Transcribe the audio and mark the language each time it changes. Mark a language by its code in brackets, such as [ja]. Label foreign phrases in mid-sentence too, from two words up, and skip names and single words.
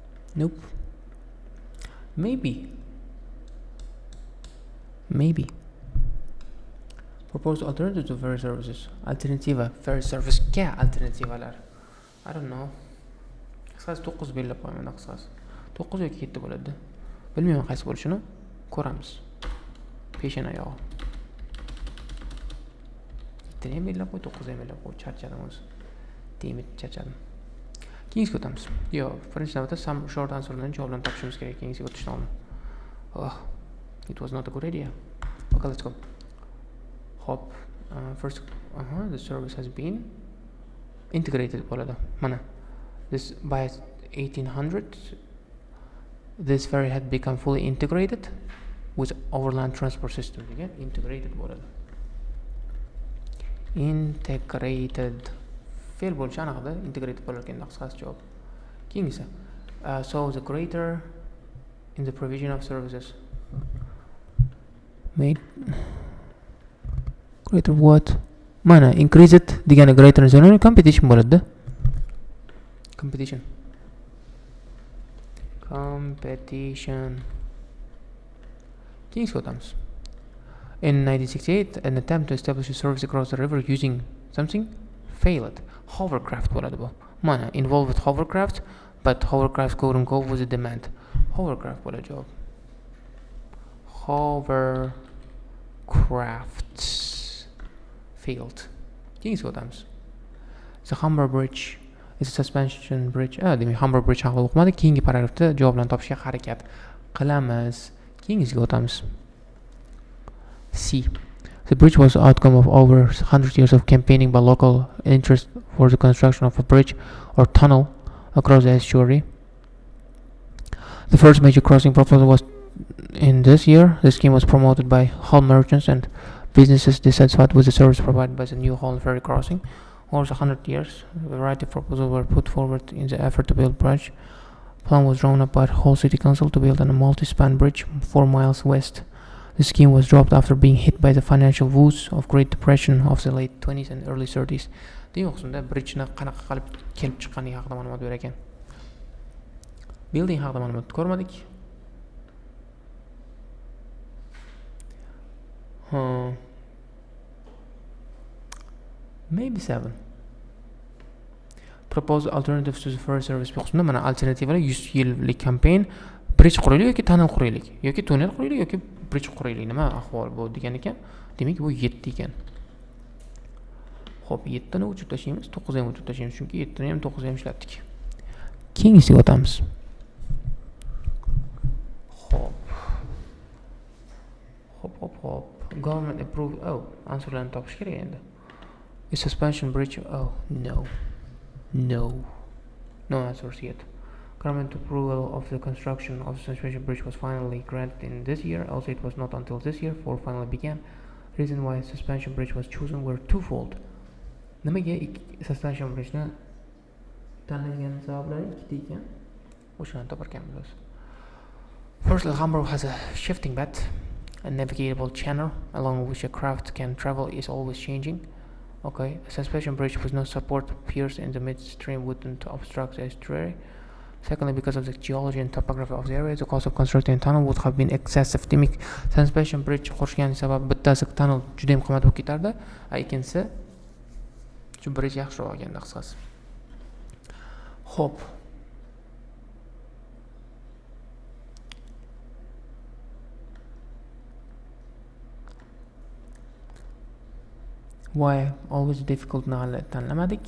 [en] Nope. Maybe. Propose alternative to ferry services. [uz] Alternativa [en] ferry service [uz] ga alternativalar. [en] I don't know. [uz] Qisqasi 9 belgilab qo'yaman, qisqasi. 9 yoki 7 bo'ladi. Bilmayman qaysi bo'lishini. Ko'ramiz. Peshana oyog'i. 7 ham belgilab qo'y, 9 ham belgilab qo'y. Charchadim o'zi. Demit charchadim. Keyingiga o'tamiz. Birinchi navbatda [en] some short answerlarni [uz] javoblarni topishimiz kerak. Keyingiga o'tishdan oldin. [en] Oh, it was not a good idea. Okay, let's go. [uz] Hop. [en] First, the service has been integrated bo'ladi. [uz] Mana. [en] This by 1800, this ferry had become fully integrated with overland transport system. Again, integrated bo'ladi. Integrated. [uz] Fe'l bo'lishi aniqda, integrated bo'lar ekan, qisqasi javob. Keyingisi. [en] So the greater in the provision of services. Made greater what? Mana increase it degani greater in competition bo'ladi. [uz] Competition. Keyingisiga o'tamiz. [en] In 1968, an attempt to establish a service across the river using something failed. [uz] Hovercraft bo'ladi bu. [en] Mana involved with hovercraft, but hovercraft couldn't cope with the demand. [uz] Hovercraft bo'ladi javob. [en] Hovercrafts failed. [uz] Keyingisiga o'tamiz. [en] The Humber Bridge is a suspension bridge. [uz] Demak, Humber Bridge haqida o'qimadik. Keyingi paragrafda javoblarni topishga harakat qilamiz. Keyingisiga o'tamiz. C. [en] The bridge was the outcome of over 100 years of campaigning by local interest for the construction of a bridge or tunnel across the estuary. The first major crossing proposal was in this year. The scheme was promoted by hull merchants and businesses dissatisfied with the service provided by the new hull ferry crossing. Over 100 years, a variety of proposals were put forward in the effort to build bridge. Plan was drawn up by the whole city council to build a multi-span bridge 4 miles west. The scheme was dropped after being hit by the financial woes of Great Depression of the late 20s and early 30s. [uz] Demak, o'qisunda bridgeni qanaqa qilib kelib chiqqanligi haqida ma'lumot berar ekan. Building haqida ma'lumot ko'rmadik. [en] Maybe 7. Propose alternatives to the ferry service. [uz] O'qisunda mana alternativalar 100 yillik campaign. Bridge quraylik yoki tunnel quraylik, yoki tunnel quraylik yoki bridge quraylik. Nima ahvol bu degan ekan? Demak, bu 7 ekan. Xo'p, 7 ni o'chirib tashlaymiz, 9 ni ham o'chirib tashlaymiz, chunki 7 ni ham 9 ni ham ishlatdik. Keyingisiga o'tamiz. Hop. [en] Government approved. [uz] Answerlarni topish kerak endi. [en] A suspension bridge. No answers yet. Government approval of the construction of the suspension bridge was finally granted in this year. Also, it was not until this year for finally began. Reason why suspension bridge was chosen were twofold. [uz] Nimaga [en] suspension bridge [uz] ni tanlangan sabablari ikkita ekan. O'shani toparkanmiz. [en] Firstly, Humber has a shifting bed, a navigable channel along which a craft can travel is always changing. Okay, a suspension bridge with no support piers in the midstream wouldn't obstruct the estuary. Secondly, because of the geology and topography of the area, the cost of constructing a tunnel would have been excessive. [uz] Demak, [en] suspension bridge [uz] qurishgan sabab bittasi tunnel juda ham qimmat bo'lib ketardi, ikkinchisi shu bridge yaxshiroq bo'lganda qisqasi. Xo'p. [en] Why always difficult [uz] hali tanlamadik?